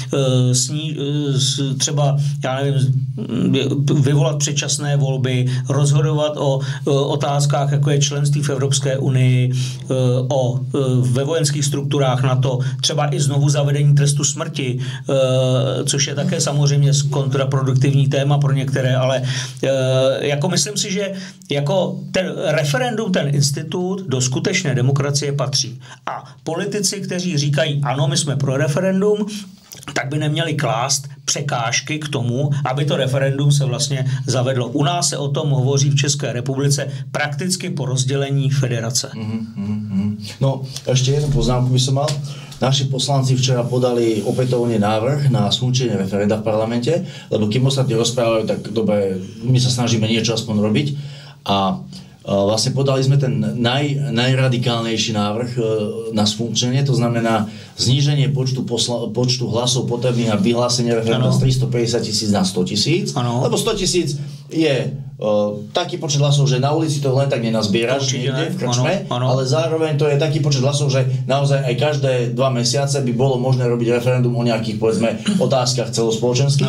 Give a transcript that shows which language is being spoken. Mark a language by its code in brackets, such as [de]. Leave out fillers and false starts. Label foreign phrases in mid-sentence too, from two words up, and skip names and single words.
[cs] třeba, já nevím, vyvolat předčasné volby, rozhodovat o otázkách, jako je členství v Evropské unii, ve vojenských strukturách NATO, třeba i znovu zavedení trestu smrti, což je také samozřejmě kontraproduktivní téma pro některé, ale jako myslím si, že jako ten referendum, ten institut do skutečné demokracie patří. A politici, kteří říkají, ano, my jsme pro referendum, tak by neměli klást překážky k tomu, aby to referendum se vlastně zavedlo. U nás se o tom hovoří v České republice prakticky po rozdělení federace. No, [sk] ešte jednu poznámku by som mal. Naši poslanci včera podali opätovne návrh na skončenie referenda v parlamente, lebo kým ostatní rozprávajú, tak dobre, my sa snažíme niečo aspoň robiť. A vlastne podali sme ten najradikálnejší návrh na sfunkčenie, to znamená zníženie počtu hlasov potrebných na vyhlásenie referenda z 350 000 na 100 000, lebo 100 000 je taký počet hlasov, že na ulici to len tak nenazbieraš niekde v krčme, ale zároveň to je taký počet hlasov, že naozaj aj každé 2 mesiace by bolo možné robiť referendum o nejakých, povedzme, otázkach celospoločenských.